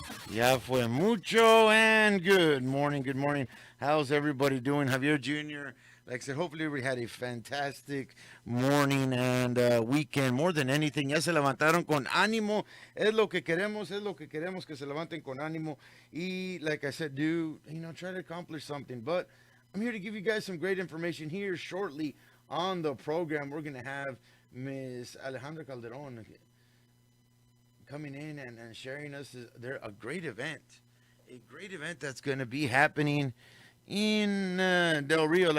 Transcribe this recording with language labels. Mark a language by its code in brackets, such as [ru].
[en] Ya fue mucho and good morning, good morning. How's everybody doing? Javier Jr., like I said, hopefully we had a fantastic morning and weekend. [es] More than anything, ya se levantaron con ánimo. Es lo que queremos que se levanten con ánimo. [en] Y like I said, try to accomplish something. But I'm here to give you guys some great information here shortly on the program. We're going to have Miss Alejandra Calderon coming in and sharing us there a great event, that's going to be happening in Del Rio.